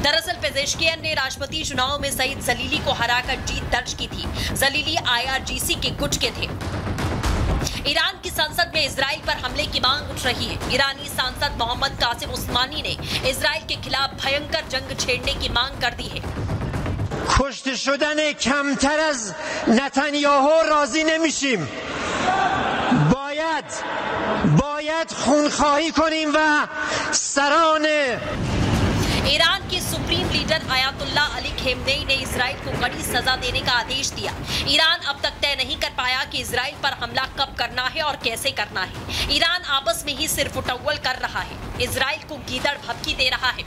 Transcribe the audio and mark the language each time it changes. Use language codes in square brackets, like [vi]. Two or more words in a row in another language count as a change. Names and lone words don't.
[hi] दरअसल पेजेश्कियन ने राष्ट्रपति चुनाव में सईद जलीली को हराकर जीत दर्ज की थी। जलीली IRGC के गुट के थे। ईरान की संसद में इजराइल पर हमले की मांग उठ रही है। ईरानी सांसद मोहम्मद कासिम उस्मानी ने इजराइल के खिलाफ भयंकर जंग छेड़ने की मांग कर दी है। [fa] کشته شدن کمتر از نتانیاهو راضی نمیشیم. باید خونخواهی کنیم و سران [hi] ईरान के सुप्रीम लीडर आयतुल्ला अली खेमनेई ने इजराइल को कड़ी सजा देने का आदेश दिया। ईरान अब तक तय नहीं कर पाया कि इजराइल पर हमला कब करना है और कैसे करना है। ईरान आपस में ही सिर्फ उटव्वल कर रहा है, इजराइल को गीदड़ भभकी दे रहा है।